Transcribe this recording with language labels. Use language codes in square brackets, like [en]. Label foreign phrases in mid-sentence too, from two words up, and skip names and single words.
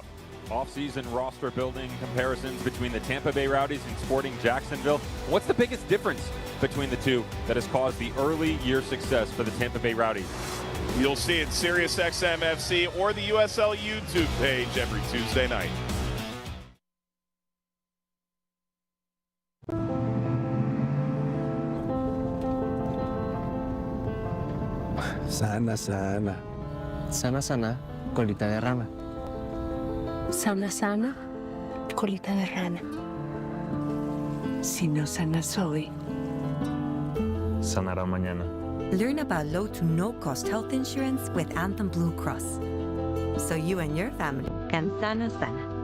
[en] Off-season roster building comparisons between the Tampa Bay Rowdies and Sporting Jacksonville. What's the biggest difference between the two that has caused the early year success for the Tampa Bay Rowdies? You'll see it SiriusXM FC or the USL YouTube page every Tuesday night. [es] Sana, sana. Sana, sana, colita de rana. Sana, sana, colita de rana. Si no sanas hoy, sanará mañana. [en] Learn about low to no cost health insurance with Anthem Blue Cross, so you and your family can [es] sana sana.